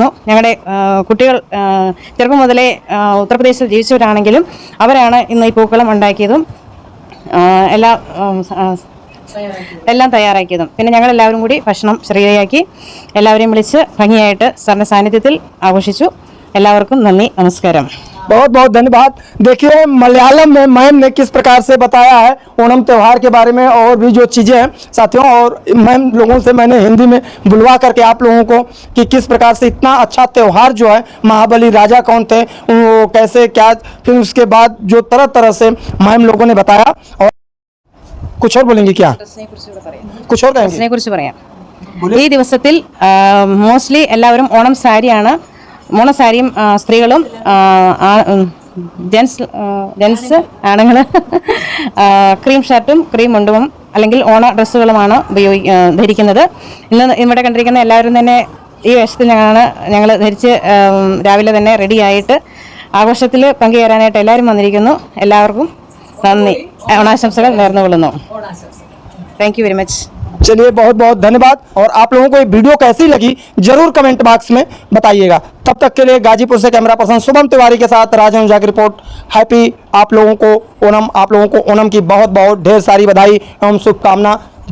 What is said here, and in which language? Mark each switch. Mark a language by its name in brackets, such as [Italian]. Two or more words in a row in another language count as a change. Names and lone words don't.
[Malayalam] ഞങ്ങളുടെ കുട്ടികൾ ചെറുപ്പം മുതലേ ഉത്തർപ്രദേശിൽ ജീവിച്ചവരാണെങ്കിലും അവരാണ് ഇന്ന് ഈ പൂക്കളം ഉണ്ടാക്കിയതും എല്ലാം തയ്യാറാക്കിയതും. പിന്നെ ഞങ്ങളെല്ലാവരും കൂടി ഭക്ഷണം ശരീരയാക്കി എല്ലാവരെയും വിളിച്ച് ഭംഗിയായിട്ട് സാറിൻ്റെ സാന്നിധ്യത്തിൽ ആഘോഷിച്ചു. എല്ലാവർക്കും നന്ദി, നമസ്കാരം. [Hindi] बहुत बहुत धन्यवाद। देखिए मलयालम में मैम ने किस प्रकार से बताया है ओणम त्यौहार के बारे में और भी जो चीज़ें हैं साथियों। और मैम लोगों से मैंने हिंदी में बुलवा करके आप लोगों को कि किस प्रकार से इतना अच्छा त्यौहार जो है, महाबली राजा कौन थे, वो कैसे क्या, फिर उसके बाद जो तरह तरह से मैम लोगों ने बताया। और कुछ और बोलेंगे क्या? कुछ और कहेंगे? [Malayalam] കുറിച്ച് പറയാം. ഈ ദിവസത്തിൽ മോസ്റ്റ്ലി എല്ലാവരും ഓണം സാരിയാണ്, ഓണസാരിയും സ്ത്രീകളും ജെൻസ് ആണുങ്ങൾ ക്രീം ഷർട്ടും ക്രീം മുണ്ടും അല്ലെങ്കിൽ ഓണ ഡ്രസ്സുകളുമാണ് ധരിക്കുന്നത്. ഇന്ന് ഇവിടെ കണ്ടിരിക്കുന്ന എല്ലാവരും തന്നെ ഈ വേഷത്തിൽ ഞങ്ങൾ ധരിച്ച് രാവിലെ തന്നെ റെഡിയായിട്ട് ആഘോഷത്തിൽ പങ്കുചേരാനായിട്ട് എല്ലാവരും വന്നിരിക്കുന്നു. എല്ലാവർക്കും നന്ദി, ഓണാശംസകൾ നേർന്നുകൊള്ളുന്നു. [English] thank you very much. [Hindi] चलिए बहुत बहुत धन्यवाद। और आप लोगों को ये वीडियो कैसी लगी जरूर [English] comment box [Hindi] में बताइएगा। तब तक के लिए गाजीपुर से [English] camera person [Hindi] शुभम तिवारी के साथ राजन ओझा की रिपोर्ट। हैप्पी आप लोगों को ओणम की बहुत बहुत ढेर सारी बधाई एवं शुभकामना।